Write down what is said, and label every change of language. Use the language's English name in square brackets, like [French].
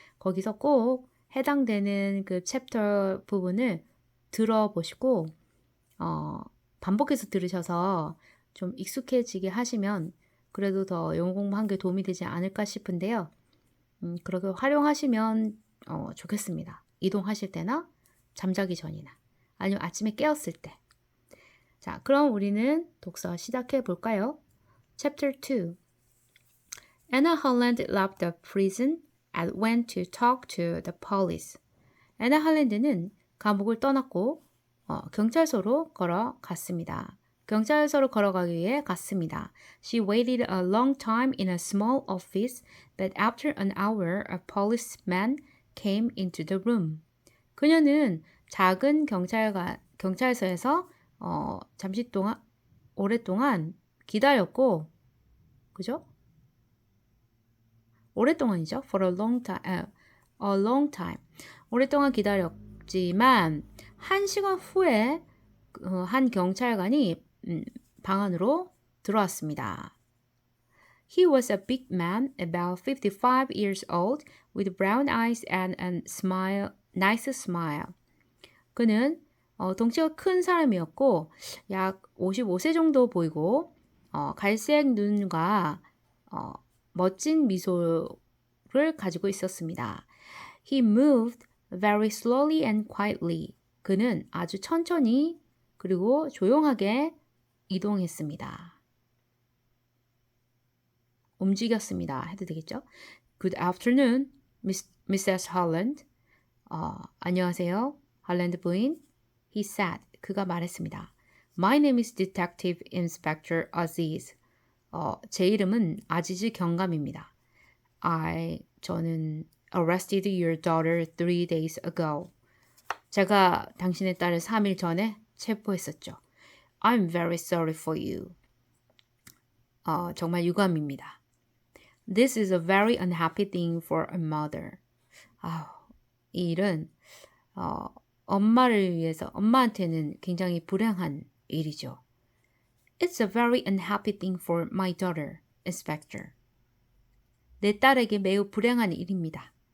[Korean] 거기서 꼭 해당되는 그 챕터 부분을 들어보시고 반복해서 들으셔서 좀 익숙해지게 하시면 그래도 더 영어 공부한 게 도움이 되지 않을까 싶은데요. 그렇게 활용하시면 좋겠습니다. 이동하실 때나 잠자기 전이나 아니면 아침에 깨었을 때. 자, 그럼 우리는 독서 시작해 볼까요? [English] Chapter 2. Anna Holland left the prison and went to talk to the police. [Korean] 애나 할랜드는 감옥을 떠났고 경찰서로 걸어갔습니다. 경찰서로 걸어가기 위해 갔습니다. [English] She waited a long time in a small office, but after an hour, a policeman came into the room. [Korean] 그녀는 작은 경찰서에서 잠시 동안 오랫동안 기다렸고, 그죠? 오랫동안이죠. [English] For a long time. A long time. [Korean] 오랫동안 기다렸지만 1시간 후에 한 경찰관이 방 안으로 들어왔습니다. [English] He was a big man, about 55 years old, with brown eyes and a nice smile. [Korean] 그는 덩치가 큰 사람이었고 약 55세 정도 보이고 갈색 눈과 멋진 미소를 가지고 있었습니다. [English] He moved very slowly and quietly. [Korean] 그는 아주 천천히 그리고 조용하게 이동했습니다. 움직였습니다. 해도 되겠죠? [English] Good afternoon, Mrs. Holland. [Korean] 안녕하세요, 할랜드 부인. [English] He said. [Korean] 그가 말했습니다. [English] My name is Detective Inspector Aziz. [Korean] 제 이름은 아지즈 경감입니다. 저는 [English] arrested your daughter 3 days ago. [Korean] 제가 당신의 딸을 3일 전에 체포했었죠. [English] I'm very sorry for you. [Korean] 정말 유감입니다. [English] This is a very unhappy thing for a mother. [Korean] 이 일은 엄마를 위해서 엄마한테는 굉장히 불행한 일이죠. [English] It's a very unhappy thing for my daughter, Inspector. [Korean] 내 딸에게 매우 불행한 일입니다.